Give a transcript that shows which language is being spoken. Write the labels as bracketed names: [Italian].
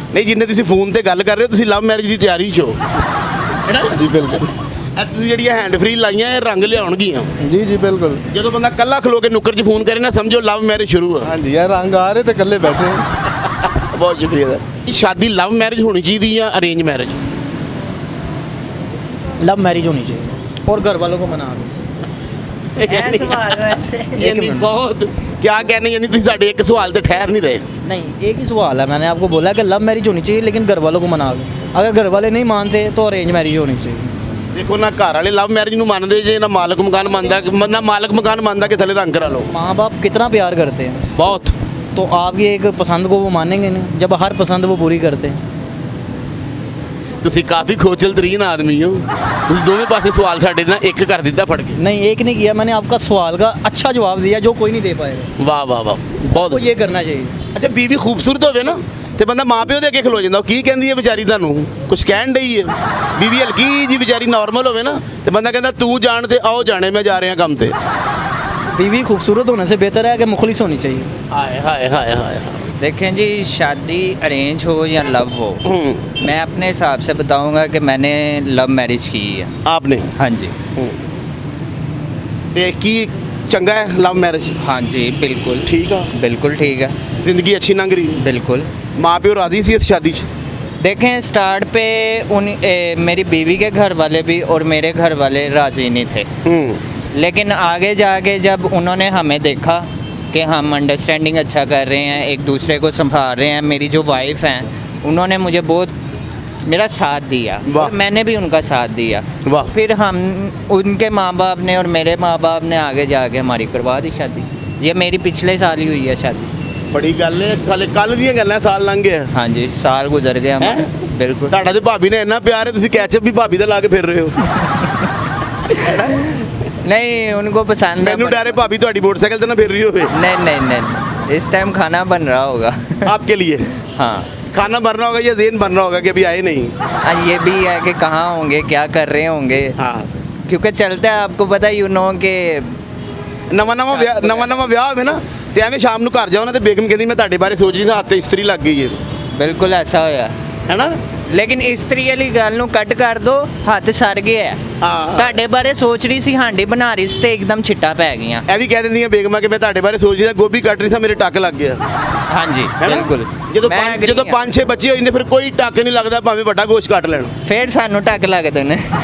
[Punjabi] ਨਹੀਂ, ਜਿੰਨੇ ਤੁਸੀਂ ਫੋਨ ਤੇ ਗੱਲ ਕਰ ਰਹੇ ਹੋ ਤੁਸੀਂ ਲਵ ਮੈਰਿਜ ਦੀ ਤਿਆਰੀ 'ਚ ਹੋ, ਹੈ ਨਾ? ਜੀ ਬਿਲਕੁਲ। ਇਹ ਤੁਸੀਂ ਜਿਹੜੀਆਂ ਹੈਂਡ ਫ੍ਰੀ ਲਾਈਆਂ ਇਹ ਰੰਗ ਲਿਆਉਣਗੀਆਂ। ਜੀ ਜੀ ਬਿਲਕੁਲ। ਜਦੋਂ ਬੰਦਾ ਕੱਲਾ ਖਲੋ ਕੇ ਨੁੱਕਰ 'ਚ ਫੋਨ ਕਰੇ ਨਾ ਸਮਝੋ ਲਵ ਮੈਰਿਜ ਸ਼ੁਰੂ ਆ। ਹਾਂਜੀ, ਯਾਰ ਰੰਗ ਆ ਰਹੇ ਤੇ ਇਕੱਲੇ ਬੈਠੇ ਹਾਂ। ਬਹੁਤ ਸ਼ੁਕਰੀਆ ਦਾ। ਸ਼ਾਦੀ ਲਵ ਮੈਰਿਜ ਹੋਣੀ ਚਾਹੀਦੀ ਜਾਂ ਅਰੇਂਜ मैरिज? [Hindi] लव मैरिज होनी चाहिए और घर वालों को मना दो। यानी बहुत क्या कहने, यानी तुम साढ़े एक सवाल तो ठहर नहीं रहे। नहीं, एक ही सवाल है, मैंने आपको बोला कि लव मैरिज होनी चाहिए लेकिन घर वालों को मना दो। अगर घर वाले नहीं मानते तो अरेंज मैरिज होनी चाहिए। [Punjabi] ਦੇਖੋ ਨਾ ਘਰ ਵਾਲੇ ਲਵ ਮੈਰਿਜ ਨੂੰ ਮੰਨਦੇ ਜੇ, ਨਾ ਮਾਲਕ ਮਕਾਨ ਮੰਨਦਾ, ਨਾ ਮਾਲਕ ਮਕਾਨ ਮੰਨਦਾ ਕਿ ਥੱਲੇ ਰੰਗ ਕਰਾ ਲਓ। [Hindi] माँ बाप कितना प्यार करते हैं, [Punjabi] ਬਹੁਤ [Hindi] तो आपकी एक पसंद को वो मानेंगे नहीं जब हर पसंद वो पूरी करते हैं। [Punjabi] ਤੁਸੀਂ ਕਾਫੀ ਖੋਚਲ ਤਰੀਨ ਆਦਮੀ ਹੋ। ਤੁਸੀਂ ਦੋਵੇਂ ਪਾਸੇ ਸਵਾਲ ਸਾਡੇ ਨਾਲ ਇੱਕ ਕਰ ਦਿੱਤਾ ਫੜ ਕੇ। [Hindi] नहीं एक नहीं किया मैंने, आपका सवाल का अच्छा जवाब दिया जो कोई नहीं दे पाएगा। [Punjabi] ਵਾਹ ਵਾਹ ਵਾਹ, ਬਹੁਤ [Hindi] आपको ये करना चाहिए। [Punjabi] ਅੱਛਾ, ਬੀਵੀ ਖੂਬਸੂਰਤ ਹੋਵੇ ਨਾ ਤੇ ਬੰਦਾ ਮਾਂ ਪਿਓ ਦੇ ਅੱਗੇ ਖਲੋ ਜਾਂਦਾ। ਉਹ ਕੀ ਕਹਿੰਦੀ ਹੈ ਵਿਚਾਰੀ, ਤੁਹਾਨੂੰ ਕੁਝ ਕਹਿਣ ਡਈ ਹੈ। ਬੀਵੀ ਹਲਕੀ ਜੀ ਵਿਚਾਰੀ ਨਾਰਮਲ ਹੋਵੇ ਨਾ ਤੇ ਬੰਦਾ ਕਹਿੰਦਾ ਤੂੰ ਜਾਣ ਤੇ ਆਓ ਜਾਣੇ, ਮੈਂ ਜਾ ਰਿਹਾ ਕੰਮ ਤੇ। [Hindi] बीवी खूबसूरत होने से बेहतर है कि मुखलिस होनी चाहिए। [Punjabi] ਹਾਏ ਹਾਏ ਹਾਏ ਹਾਏ। [Hindi] देखें जी, शादी अरेंज हो या लव हो, मैं अपने हिसाब से बताऊंगा कि मैंने लव मैरिज की है। [Punjabi] ਆਪਨੇ [Hindi] हाँ जी, [Punjabi] ਤੇ ਕੀ ਚੰਗਾ ਹੈ ਲਵ ਮੈਰਿਜ? [Hindi] हाँ जी, बिल्कुल [Punjabi] ਠੀਕ ਆ, [Hindi] बिल्कुल ठीक है, [Punjabi] ਜ਼ਿੰਦਗੀ ਅੱਛੀ ਲੰਘ ਰਹੀ? [Hindi] बिल्कुल। [Punjabi] ਮਾਂ ਪਿਓ ਰਾਜ਼ੀ ਸੀ ਇਸ ਸ਼ਾਦੀ 'ਚ? [Hindi] देखें, स्टार्ट पे मेरी बीवी के घर वाले भी और मेरे घर वाले राजी नहीं थे, लेकिन आगे जाके जब उन्होंने हमें देखा कि हम अंडरस्टैंडिंग अच्छा कर रहे हैं, एक दूसरे को संभाल रहे हैं, मेरी जो वाइफ हैं उन्होंने मुझे बहुत मेरा साथ दिया वाह। और मैंने भी उनका साथ दिया। वाह। फिर हम उनके माँ बाप ने और मेरे माँ बाप ने आगे जाके हमारी करवा दी शादी। ये मेरी पिछले साल ही हुई है शादी। [Punjabi] ਬੜੀ ਗੱਲ ਹੈ, ਹਾਲੇ ਕੱਲ ਦੀਆਂ ਗੱਲਾਂ, ਸਾਲ ਲੰਘ ਗਿਆ। [Hindi] हाँ जी, साल गुजर गया हमारा। बिल्कुल। [Punjabi] ਤੁਹਾਡਾ ਤੇ ਭਾਬੀ ਨੇ ਇੰਨਾ ਪਿਆਰ ਹੈ, ਤੁਸੀਂ ਕੈਚਅਪ ਵੀ ਭਾਬੀ ਦਾ ਲਾ ਕੇ ਫਿਰ ਰਹੇ ਹੋ। [Hindi] नहीं, उनको पसंद है। [Punjabi] ਮੈਨੂੰ ਡਰ ਹੈ ਭਾਬੀ ਤੁਹਾਡੀ ਮੋਟਰਸਾਈਕਲ ਤੇ ਨਾ ਫਿਰ ਰਹੀ ਹੋਵੇ। [Hindi] नहीं नहीं नहीं, इस टाइम खाना बन रहा होगा। आपके लिए हाँ, खाना बनना होगा या देन बनना होगा कि अभी आए नहीं? हाँ, ये भी है कि कहाँ होंगे, क्या कर रहे होंगे। हाँ, क्योंकि चलता है, आपको पता [English] you know [Hindi] कि [Punjabi] ਨਵਾਂ ਵਿਆਹ ਹੋਵੇ ਨਾ ਤੇ ਐਵੇਂ ਸ਼ਾਮ ਨੂੰ ਘਰ ਜਾਓ ਨਾ ਤੇ ਬੇਗਮ ਕਹਿੰਦੀ ਮੈਂ ਤੁਹਾਡੇ ਬਾਰੇ ਸੋਚ ਰਹੀ ਸੀ, ਹੱਥ ਤੇ ਇਸਤਰੀ ਲੱਗ ਗਈ ਹੈ, [Hindi] बिल्कुल ऐसा होया। [Punjabi] ਹੈਨਾ? [Hindi] लेकिन इस्त्री वाली गल नूं कट कर दो, हथ सड़ गया है। [Punjabi] ਹਾਂ, ਤੁਹਾਡੇ ਬਾਰੇ ਸੋਚ ਰਹੀ ਸੀ, ਹਾਂਡੀ ਬਣਾ ਰਹੀ ਸੀ ਤੇ ਇੱਕਦਮ ਛਿੱਟਾ ਪੈ ਗਈਆਂ। ਇਹ ਵੀ ਕਹਿ ਦਿੰਦੀਆਂ ਬੇਗਮਾਂ ਕਿ ਮੈਂ ਤੁਹਾਡੇ ਬਾਰੇ ਸੋਚ ਰਹੀ ਸੀ, ਗੋਭੀ ਕੱਟ ਰਹੀ ਸੀ, ਮੇਰੇ ਟੱਕ ਲੱਗ ਗਿਆ। ਹਾਂਜੀ, ਹੈਨਾ? ਬਿਲਕੁਲ। ਜਦੋਂ ਮੈਂ agree ਜਦੋਂ ਹਾਂ। 5-6 ਬੱਚੇ ਹੋ ਜਾਂਦੇ ਫਿਰ ਕੋਈ ਟੱਕ ਨਹੀਂ ਲੱਗਦਾ, ਭਾਵੇਂ ਵੱਡਾ ਗੋਸ਼ਤ ਕੱਟ ਲੈਣ। ਫਿਰ ਸਾਨੂੰ ਟੱਕ ਲੱਗਦੇ ਨੇ।